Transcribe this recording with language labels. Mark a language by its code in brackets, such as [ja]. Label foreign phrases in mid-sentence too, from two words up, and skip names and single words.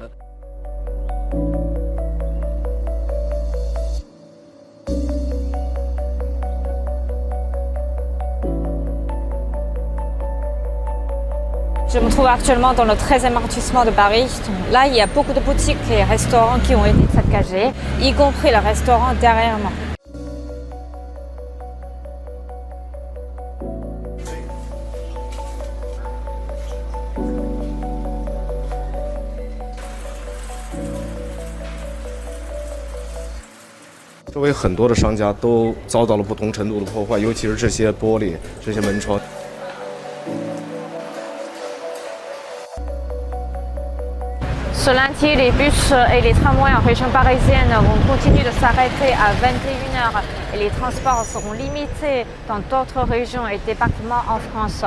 [fr] Je me trouve actuellement dans le 13e arrondissement de Paris. Là, il y a beaucoup de boutiques et restaurants qui ont été saccagés, y compris le restaurant derrière moi. [zh] 周围很多的商家都遭到了不同程度的破坏，尤其是这些玻璃、这些门窗。 [fr] Ce lundi, les bus et les tramways en région parisienne vont continuer de s'arrêter à 21h et les transports seront limités dans d'autres régions et départements en France.